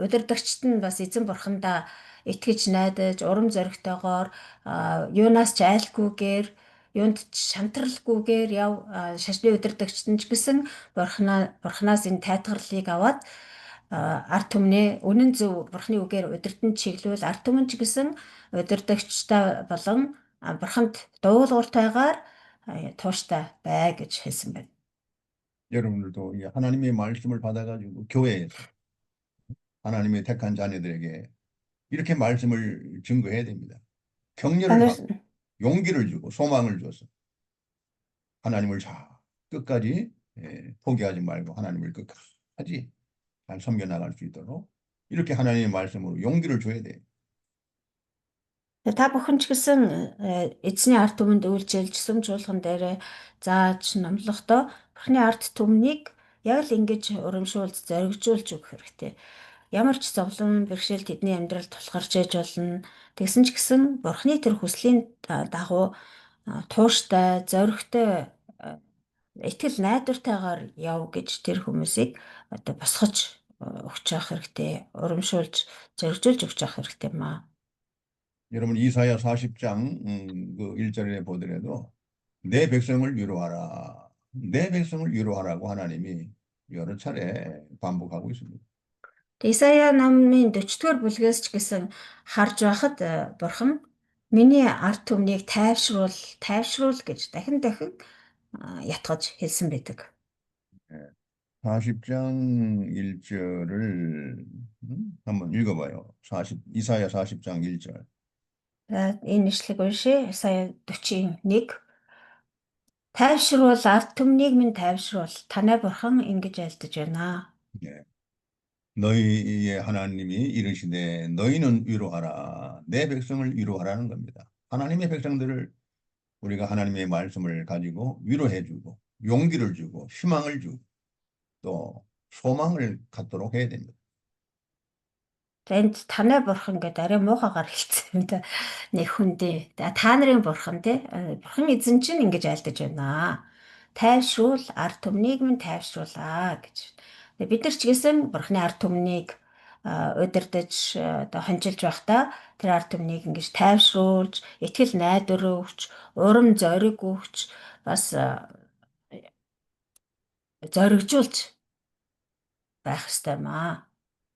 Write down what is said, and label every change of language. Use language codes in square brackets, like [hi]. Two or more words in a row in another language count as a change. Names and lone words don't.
[mn] удирдагчд нь бас эзэн бурхандаа итгэж найдаж урам зоригтойгоор юунаас ч айлгүйгээр юунд ч шантралгүйгээр шашны удирдагчд нь ч гэсэн бурхнаас энэ тайтгарлыг аваад ард түмнээ үнэн зөв бурхны үгээр удирдан чиглүүл ард түмэн ч гэсэн удирдагчтай болон бурханд дуулууртайгаар тууштай бай гэж хэлсэн байна. [ko] 여러분들도 이 하나님의 말씀을 받아가지고 교회에서 하나님의 택한 자녀들에게 이렇게 말씀을 증거해야 됩니다. 격려를 하고 용기를 주고 소망을 줘서 하나님을 끝까지 포기하지 말고 하나님을 끝까지 잘 섬겨나갈 수 있도록 이렇게 하나님의 말씀으로 용기를 줘야 돼요. [mn] Та бүхэн ч гэсэн эзний ард түмэнд үйлчилж сүмжуулган дээр зааж номлохдоо бурхны ард түмнийг яг л ингэж урамшуулж зоригжуулж өгөх хэрэгтэй. Ямар ч зовлон бэрхшээл тэдний амьдралд тулгарч ээж болно. Тэгсэн ч гэсэн бурхны тэр хүслийн дагуу тууштай, зоригтой, итгэл найдвартайгаар яв гэж тэр хүмүүсийг одоо босгож өгч явах хэрэгтэй. Урамшуулж зоригжуулж өгч явах хэрэгтэй маа. [ko] 여러분 이사야 40장 그 1절에 보더라도 내 백성을 위로하라. 내 백성을 위로하라고 하나님이 여러 차례 반복하고 있습니다. [mn] Исая намын 40-р бүлгээс ч гэсэн харж байхад бурхан миний ард түмнийг тайвшруул гэж дахин ятгаж хэлсэн байдаг. [ko] 40장 1절을 한번 읽어봐요. 이사야 40장 1절. [mn] Энэ ишлэг уншия. Исая 41. Тайвшруул ард түмнийг минь тайвшруул. Танай бурхан ингэж айлдаж байна. [ko] 너희의 하나님이 이르시되 너희는 위로하라. 내 백성을 위로하라는 겁니다. 하나님의 백성들을 우리가 하나님의 말씀을 가지고 위로해주고 용기를 주고 희망을 주고 또 소망을 갖도록 해야 됩니다. [mn] Энд танай бурхан гэдэг арай муухагаар хэлсэн юм да. Нэг хүндээ. Та нарын бурхан те. Бурхан эзэн чинь ингэж айлдаж байна. Тайвшруул ард түмнийг минь тайвшруулаа гэж. Бид нар ч гэсэн бурханы ард түмнийг удирдах одоо хончилж байхдаа тэр ард түмнийг ингэж тайвшруулж, итгэл найдвар өгч, урам зориг өгч, бас зоригжуулж байх ёстой маа.